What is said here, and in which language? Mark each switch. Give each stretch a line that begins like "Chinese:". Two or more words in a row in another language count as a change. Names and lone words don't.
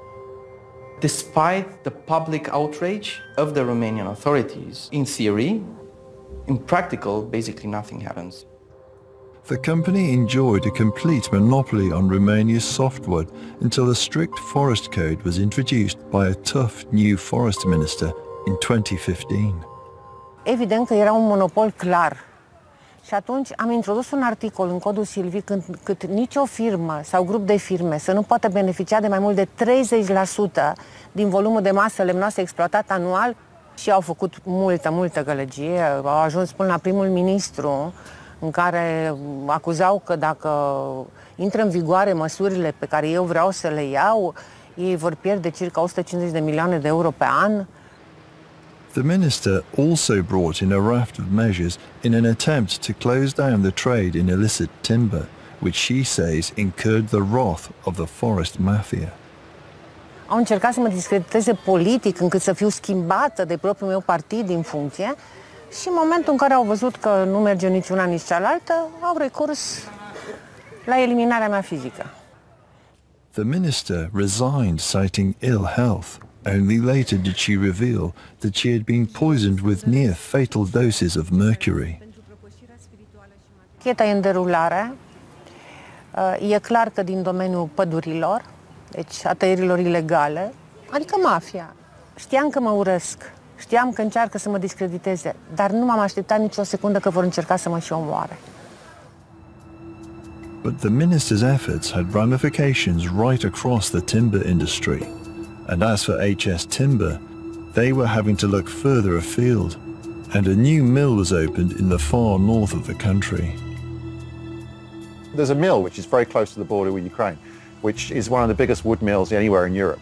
English: Despite the public outrage of the Romanian authorities, in theory, in practical, basically nothing happens. The company enjoyed a complete monopoly on Romania's softwood until a strict forest code was introduced by a tough new forest minister in 2015.
Romanian: Evident că era un monopol clar. Și atunci am introdus un articol în codul silvic cât nicio firmă sau grup de firme să nu poată beneficia de mai mult de 30% din volumul de masă lemnoasă exploatat anual și au făcut multă gălăgie. Au ajuns până la primul ministru în care acuzau că dacă intră în vigoare măsurile pe care eu vreau să le iau, ei vor pierde circa 150 de milioane de euro pe an.
English: The minister also brought in a raft of measures in an attempt to close down the trade in illicit timber, which she says incurred the wrath of the forest mafia.
Romanian: Au încercat să mă discrediteze politic încât să fiu schimbată de propriul meu partid din funcție și în momentul în care au văzut că nu merge niciuna nici cealaltă, au recurs la eliminarea mea fizică.
English: The minister resigned citing ill health. Only later did she reveal that she had been poisoned with near fatal doses of mercury.
Romanian: Cheta e în derulare. E clar că din domeniul pădurilor, deci a tăierilor ilegale, adică mafia. Știam că mă urăsc, știam că încearcă să mă discrediteze, dar nu m-am așteptat nicio secundă că vor încerca să mă și omoare.
English: But the minister's efforts had ramifications right across the timber industry. And as for HS Timber, they were having to look further afield, and a new mill was opened in the far north of the country. There's a mill which is very close to the border with Ukraine, which is one of the biggest wood mills anywhere in Europe.